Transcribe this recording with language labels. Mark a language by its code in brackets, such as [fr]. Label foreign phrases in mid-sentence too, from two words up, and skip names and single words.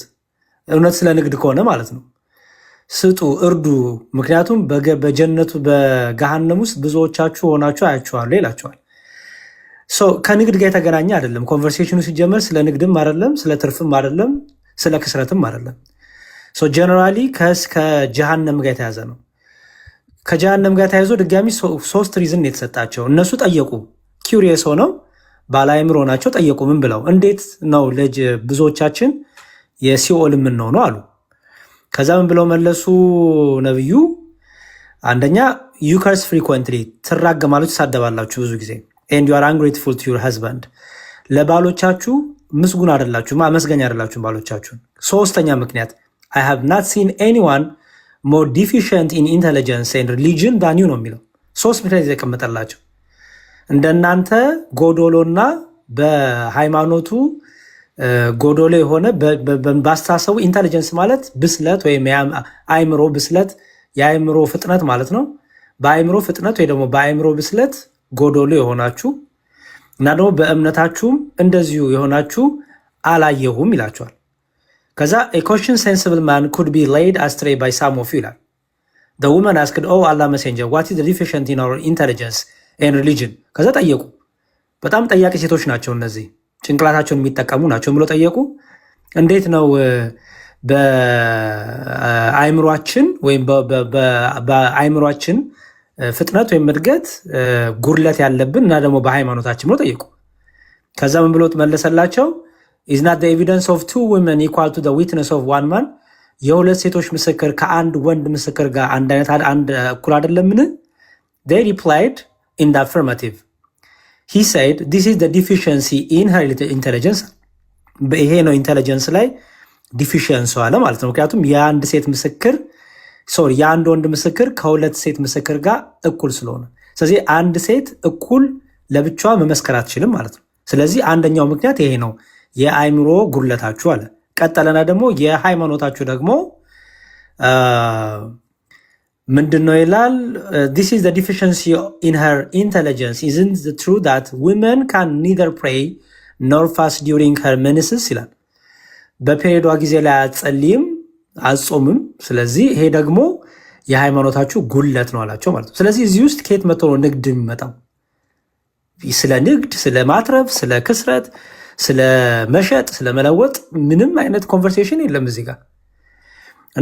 [am] እውነት ስለ ንግድ ከሆነ ማለት ነው። ስጡ፣ እርዱ። ምክንያቱም በጀነቱ በገሃነም ውስጥ ብዙዎቻችሁ ሆናችሁ አያችኋለሁ ይላቸዋል። ከንግድ ጋር የተገናኘ አይደለም ኮንቨርሴሽኑ ሲጀመር። ስለ ንግድም አይደለም፣ ስለ ትርፍም አይደለም፣ ስለ ክስረትም አይደለም። ጀነራሊ ከጀሃነም ጋር የተያዘ ነው። ከጀሃነም ጋር ተያይዞ ድጋሚ 3 ሪዝን የተሰጣቸው። እነሱ ጠየቁ፣ ኪውሪየስ ሆነው ባለአእምሮ ናቸው። ጠየቁ ምን ብለው? እንዴት ነው ልጅ ብዙዎቻችን የሲኦል የምንሆነው አሉ። ከዛ ምን ብለው መለሱ ነብዩ? አንደኛ [en] you curse frequently [am] ትራገማላችሁ፣ ትሳደባላችሁ ብዙ ጊዜ [en] and you are ungrateful to your husband [am] ለባሎቻችሁ ምስጉን አይደላችሁ፣ ማመስገኛ አይደላችሁ ባሎቻችሁን። ሶስተኛ ምክንያት [en] I have not seen anyone more deficient in intelligence and religion than you [am] ነው የሚለው። 3 ምክንያት የተቀመጠላቸው እንደናንተ ጎዶሎና በሃይማኖቱ ጎዶሎ የሆነ በአስተሳሰቡ ኢንተሊጀንስ ማለት ብስለት ወይም የአእምሮ ብስለት የአእምሮ ፍጥነት ማለት ነው። በአእምሮ ፍጥነት ወይ ደግሞ በአእምሮ ብስለት ጎዶሎ የሆናችሁ እና ደግሞ በእምነታችሁም እንደዚሁ የሆናችሁ አላየሁም ይላቸዋል። ከዛ [en] a question sensible man could be led astray by some of you ይላል። the woman asked oh Allah messenger what is the deficiency in our intelligence and religion [am] ከዛ ጠየቁ። በጣም ጠያቂ ሴቶች ናቸው እነዚህ ጭንቅላታቸውን የሚጠቀሙ ናቸው ብሎ ጠየቁ። እንዴት ነው በአይምሯችን ወይም በአይምሯችን ፍጥነት ወይም እድገት ጉድለት ያለብን እና ደግሞ በሃይማኖታችን ብሎ ጠየቁ። ከዛ ምን ብሎ መለሰላቸው? [en] is not the evidence of two women equal to the witness of one man [am] የሁለት ሴቶች ምስክር ከአንድ ወንድ ምስክር ጋር አንድ አይነት አንድ እኩል አይደለምን? [en] they replied in the affirmative. he said this is the deficiency in her intelligence [am] ይሄ ነው ኢንተለጀንስ ላይ ዲፊሽንስ አለ ማለት ነው። ምክንያቱም የአንድ ሴት ምስክር የአንድ ወንድ ምስክር ከሁለት ሴት ምስክር ጋር እኩል ስለሆነ፣ ስለዚህ አንድ ሴት እኩል ለብቻዋ መመስከር አትችልም ማለት ነው። ስለዚህ አንደኛው ምክንያት ይሄ ነው የአይምሮ ጉድለታችሁ አለ። ቀጠለና ደግሞ የሃይማኖታችሁ ደግሞ ምንድን ነው ይላል? [en] this is the deficiency in her intelligence isn't the true that women can neither pray nor fast during her menses [am] ይላል። በፔሪዮዷ ጊዜ ላይ አትጸልይም አትጾምም። ስለዚህ ይሄ ደግሞ የሃይማኖታችሁ ጉድለት ነው አላቸው ማለት ነው። ስለዚህ እዚህ ውስጥ ከየት መጥቶ ነው ንግድ የሚመጣው? ስለ ንግድ፣ ስለ ማትረፍ፣ ስለ ክስረት፣ ስለ መሸጥ፣ ስለ መለወጥ ምንም አይነት ኮንቨርሴሽን የለም እዚህ ጋር እና